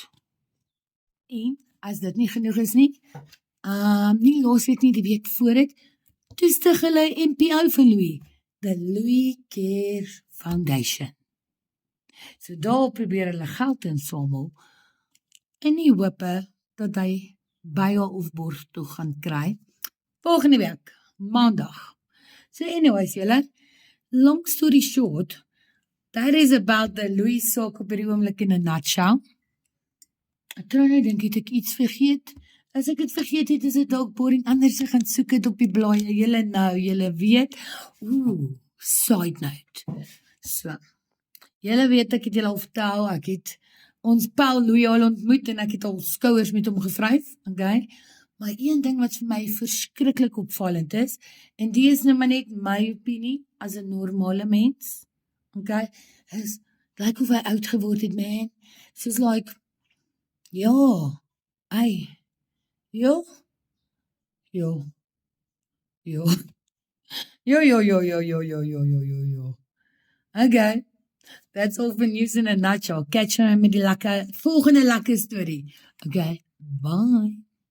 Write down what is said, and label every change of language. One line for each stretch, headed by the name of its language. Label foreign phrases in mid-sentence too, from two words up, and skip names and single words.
Afrikaans: En as dit nie genoeg is nie, nie laasweek nie, die week voor dit, toe stig hulle NPO vir Louis,
English: the Louis Care Foundation.
Afrikaans: So daar probeer hulle geld insamel in die hope dat hy baie of borg toe gaan kry. Volgende week, maandag. So anyways, julle,
English: long story short, that is about the Louis
Afrikaans: saak op die oomblik
English: in a nutshell.
Afrikaans: Ek dink ek iets vergeet. As ek het vergeet het, is dit dalk boring, anders gaan soek het op die blaaie. Julle weet.
English: Side note.
Afrikaans: So, julle weet ek het julle al vertel, ek het ons Paul Louis al ontmoet en ek het al skouers met hom gevryf, okay? Maar een ding wat vir my verskriklik opvallend is, en die is nou maar net my opinie as 'n normale mens, okay, is, like of hy oud geword het, man. Soos like, ja, hey, ja, ja, ja, ja, ja, ja, ja, ja, ja, ja, ja, ja, ja.
English: Okay, that's all for news in a nutshell. Catch you
Afrikaans: met die volgende lekker story.
English: Okay, bye.